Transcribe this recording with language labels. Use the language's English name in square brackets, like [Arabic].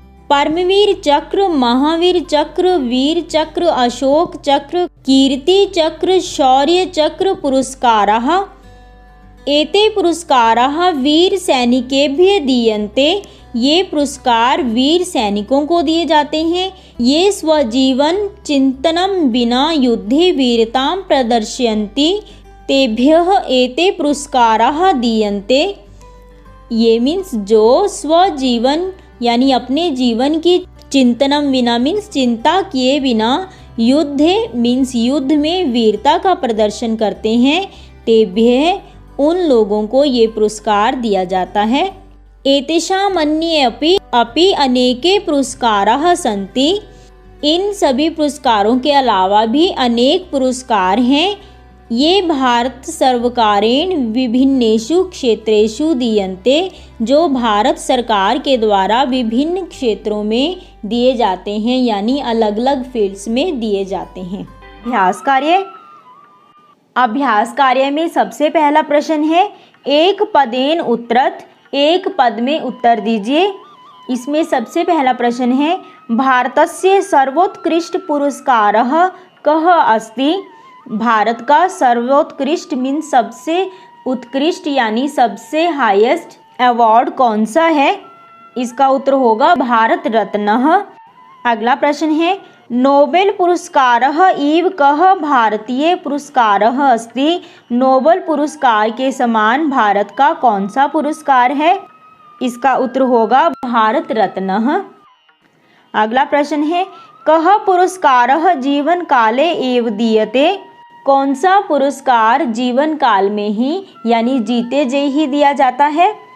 [Sanskrit] परमवीर चक्र, महावीर चक्र, वीर चक्र, अशोक चक्र, कीर्ति चक्र, शौर्य चक्र पुरस्काराः एते पुरस्काराः वीर सैनिकेभ्यः दीयन्ते। [Hindi] ये पुरस्कार वीर सैनिकों को दिए जाते हैं। [Sanskrit] ये स्वजीवन चिंतनम विना युद्धे वीरतां प्रदर्शयन्ति तेभ्यः एते पुरस्काराः दीयन्ते। [Hindi] ये मीन्स जो स्वजीवन यानी अपने जीवन की चिंतनम विना मीन्स चिंता किए बिना युद्धे मीन्स युद्ध में वीरता का प्रदर्शन करते हैं, तेभ्यः उन लोगों को ये पुरस्कार दिया जाता है। [Sanskrit] एतेषामन्ये अपि अनेके पुरस्काराः सन्ति। [Hindi] इन सभी पुरस्कारों के अलावा भी अनेक पुरस्कार हैं। [Sanskrit] ये भारत सर्वकारेण विभिन्नेषु क्षेत्रेषु दीयन्ते। [Hindi] जो भारत सरकार के द्वारा विभिन्न क्षेत्रों में दिए जाते हैं यानी अलग अलग फील्ड्स में दिए जाते हैं। अभ्यास कार्य में सबसे पहला प्रश्न है, [Sanskrit] एक पदेन उत्तरत, [Hindi] एक पद में उत्तर दीजिए। इसमें सबसे पहला प्रश्न है, [Sanskrit] भारतस्य सर्वोत्कृष्ट पुरस्कारः कः अस्ति। [Hindi] भारत का सर्वोत्कृष्ट मीन्स सबसे उत्कृष्ट यानी सबसे हाईएस्ट अवार्ड कौन सा है। इसका उत्तर होगा भारत रत्न। अगला प्रश्न है, [Sanskrit] नोबेल पुरस्कारः इव कः भारतीय पुरस्कारः अस्ति। [Hindi] नोबेल पुरस्कार के समान भारत का कौन सा पुरस्कार है। इसका उत्तर होगा भारत रत्न। अगला प्रश्न है, [Sanskrit] कः पुरस्कारः जीवन काले एव दीयते। [Hindi] कौन सा पुरस्कार जीवन काल में ही यानी जीते जी ही दिया जाता है।